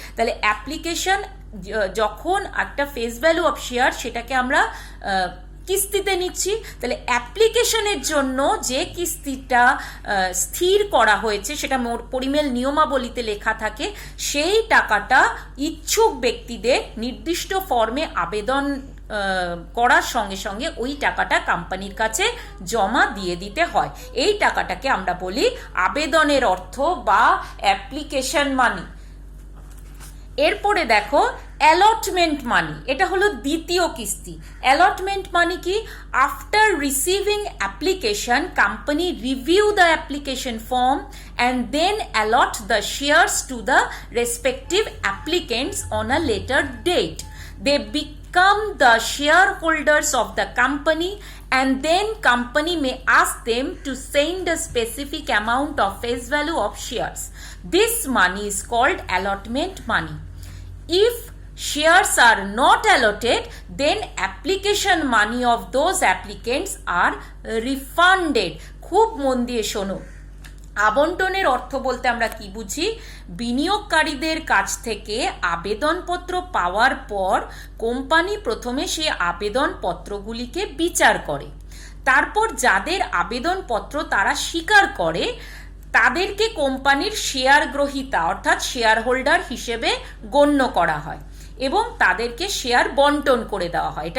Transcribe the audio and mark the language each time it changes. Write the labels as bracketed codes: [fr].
[bn] তাহলে অ্যাপ্লিকেশন যখন একটা ফেস ভ্যালু অফ শেয়ার, সেটাকে আমরা কিস্তিতে নিচ্ছি, তাহলে অ্যাপ্লিকেশনের জন্য যে কিস্তিটা স্থির করা হয়েছে সেটা পরিমেল নিয়মাবলীতে লেখা থাকে, সেই টাকাটা ইচ্ছুক ব্যক্তিদের নির্দিষ্ট ফর্মে আবেদন করার সঙ্গে সঙ্গে ওই টাকাটা কোম্পানির কাছে জমা দিয়ে দিতে হয়। এই টাকাটাকে আমরা বলি আবেদনের অর্থ বা অ্যাপ্লিকেশন মানি। এরপরে দেখো অ্যালটমেন্ট মানি, এটা হলো দ্বিতীয় কিস্তি। অ্যালটমেন্ট মানি কি? [en] After receiving application, company review the application form and then allot the shares to the respective applicants on a later date. They become the shareholders of the company, and then company may ask them to send a specific amount of face value of shares. This money is called allotment money. If shares are not allotted, then application money of those applicants are refunded. [bn] খুব মন দিয়ে শোনো, আবন্টনের অর্থ বলতে আমরা কি বুঝি? বিনিয়োগকারীদের কাছ থেকে আবেদনপত্র পাওয়ার পর কোম্পানি প্রথমে সেই আবেদনপত্রগুলিকে বিচার করে, তারপর যাদের আবেদনপত্র তারা স্বীকার করে তাদেরকে কোম্পানির শেয়ার গ্রহীতা অর্থাৎ শেয়ার হোল্ডার হিসেবে গণ্য করা হয় এবং তাদেরকে শেয়ার বন্টন করে দেওয়া হয়।